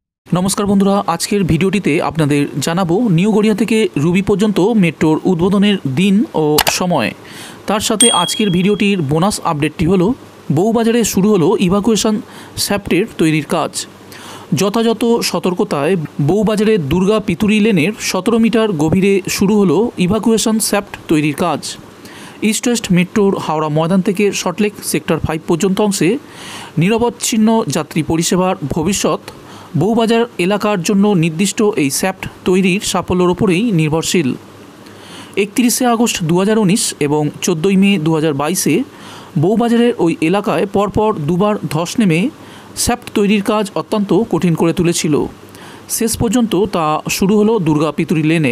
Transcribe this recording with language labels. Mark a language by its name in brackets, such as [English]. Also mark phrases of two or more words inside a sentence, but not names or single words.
[Bangla] নমস্কার বন্ধুরা আজকের ভিডিওটিতে আপনাদের জানাব নিউ গড়িয়া থেকে রুবি পর্যন্ত মেট্রোর উদ্বোধনের দিন ও সময়। তার সাথে আজকের ভিডিওটির বোনাস আপডেটটি হলো বউবাজারে শুরু হলো ইভাকুয়েশন শ্যাফটের তৈরির কাজ। যথাযথ সতর্কতায় বউবাজারে দুর্গা পিতুরি লেনের 17 মিটার গভীরে শুরু হলো ইভাকুয়েশন শ্যাফট তৈরির কাজ। ইস্ট ওয়েস্ট মেট্রোর হাওড়া ময়দান থেকে সল্টলেক সেক্টর 5 পর্যন্ত অংশে নিরবচ্ছিন্ন যাত্রী পরিষেবার ভবিষ্যৎ বউবাজার এলাকার জন্য নির্দিষ্ট এই শ্যাফট তৈরির সাফল্যের উপরেই নির্ভরশীল। 31 আগস্ট 2019 এবং 14 মে 2022-এ বউবাজারের ওই এলাকায় পরপর দুবার ধস নেমে শ্যাফট তৈরির কাজ অত্যন্ত কঠিন করে তুলেছিল। শেষ পর্যন্ত তা শুরু হলো দুর্গা পিতুরি লেনে।